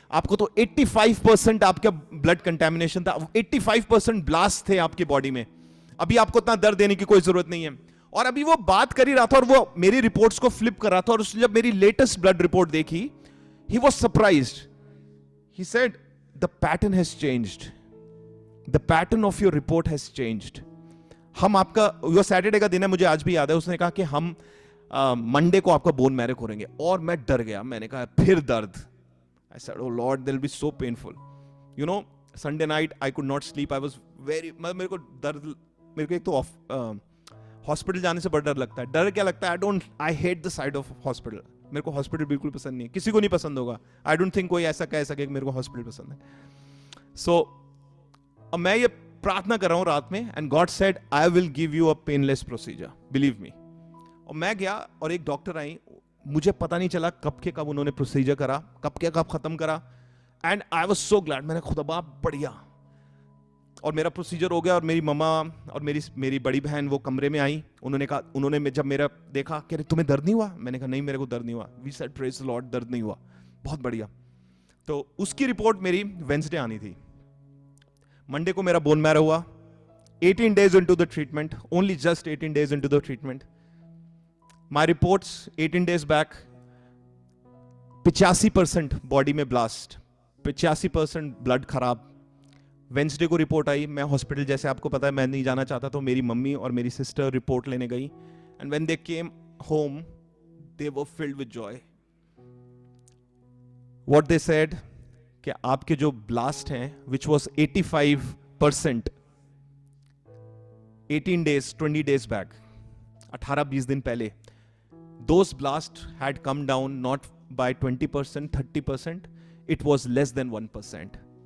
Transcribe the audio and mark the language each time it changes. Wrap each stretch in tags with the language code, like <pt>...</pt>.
<hi>आपको तो 85% आपका ब्लड कंटेमिनेशन था, 85% ब्लास्ट थे आपकी बॉडी में, अभी आपको इतना दर्द देने की कोई जरूरत नहीं है। और अभी वो बात कर ही रहा था और वो मेरी रिपोर्ट्स को फ्लिप कर रहा था, और उसने जब मेरी लेटेस्ट ब्लड रिपोर्ट देखी,</hi> <en>he was surprised. He said, the pattern has changed. The pattern of your report has changed.</en> <hi>हम आपका, वो सैटरडे का दिन है, मुझे आज भी याद है, उसने कहा कि हम मंडे को आपका बोन मैरो करेंगे। और मैं डर गया, मैंने कहा फिर दर्द।</hi> <en>I said, oh Lord, that will be so painful. You know, Sunday night I could not sleep. I was very,</en> <hi>मेरे को दर्द, मेरे को एक तो हॉस्पिटल जाने से बड़ा डर लगता है। डर क्या लगता है?</hi> <en>I hate the side of hospital.</en> <hi>मेरे को हॉस्पिटल बिल्कुल पसंद नहीं है, किसी को नहीं पसंद होगा।</hi> <en>I don't think</en> <hi>कोई ऐसा कह सके कि मेरे को हॉस्पिटल पसंद है। सो मैं ये प्रार्थना कर रहा हूं रात में,</hi> <en>And God said I will give you a painless procedure, believe me.</en> <hi>और मैं गया और एक डॉक्टर आई, मुझे पता नहीं चला कब के कब उन्होंने प्रोसीजर करा, कब के कब खत्म करा,</hi> <en>And I was so glad.</en> <hi>मैंने खुदा बाप बढ़िया। और मेरा प्रोसीजर हो गया, और मेरी मम्मा और मेरी बड़ी बहन वो कमरे में आई। उन्होंने जब मेरा देखा कि तुम्हें दर्द नहीं हुआ, मैंने कहा नहीं मेरे को दर्द नहीं हुआ।</hi> <en>we said praise the lord,</en> <hi>दर्द नहीं हुआ, बहुत बढ़िया। तो उसकी रिपोर्ट मेरी वेंसडे आनी थी। मंडे को मेरा बोन मैरो हुआ।</hi> <en>18 days into the treatment, only just 18 days into the treatment, my reports 18 days back,</en> <hi>85% body में ब्लास्ट, 85% ब्लड खराब। वेंसडे को रिपोर्ट आई, मैं हॉस्पिटल, जैसे आपको पता है मैं नहीं जाना चाहता, तो मेरी मम्मी और मेरी सिस्टर रिपोर्ट लेने गई,</hi> <en>And when they came home they were filled with joy. What they said</en> <hi>कि आपके जो ब्लास्ट हैं,</hi> <en>which was 85% 18 days 20 days बैक,</en> <hi>18-20 दिन पहले,</hi> <en>those blasts had come down not by 20%, 30%, it was less than 1%.</en>